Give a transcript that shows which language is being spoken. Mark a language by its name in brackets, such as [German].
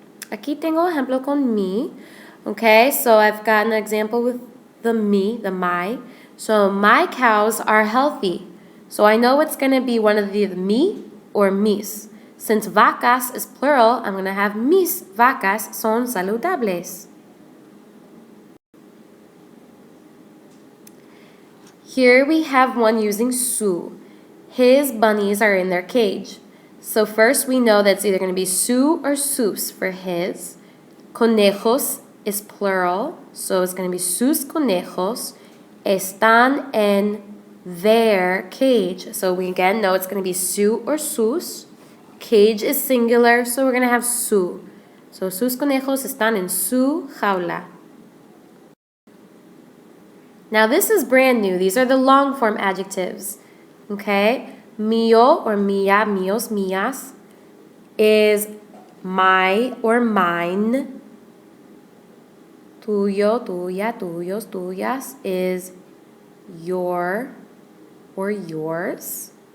[Spanish] Aquí tengo ejemplo con mi. [English] Okay, so I've got an example with the me, the my. So my cows are healthy. So I know it's going to be one of the mi or mis. Since vacas is plural, I'm going to have [Spanish] mis vacas son saludables. [English] Here we have one using su. His bunnies are in their cage. So first we know that it's either going to be su or sus for his. Conejos is plural, so it's going to be [Spanish] sus conejos están en [English] their cage. So we again know it's going to be su or sus. Cage is singular, so we're going to have su. [Spanish] So sus conejos están en su jaula. [English] Now this is brand new. These are the long form adjectives. Okay? Mío or mía, míos, mías is my or mine. Tuyo, tuya, tuyos, tuyas is your or yours.